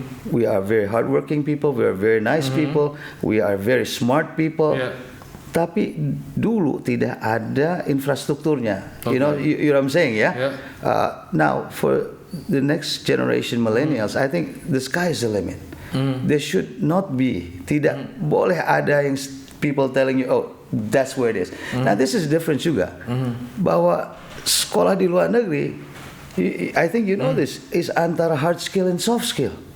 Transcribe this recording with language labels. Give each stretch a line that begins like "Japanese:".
English: We are very hardworking people, we are very nice people, we are very smart people.
Indonesian: Tapi dulu tidak ada infrastrukturnya.
English: You know what I'm saying, now for the next generation millennials, I think the sky is the limit. There should not be,
Indonesian: tidak boleh ada yang
English: people telling you, oh, that's where it is. Now this is different juga.
Indonesian: Bahwa sekolah di luar negeri,
English: I think you know this, is antara hard skill and soft skill.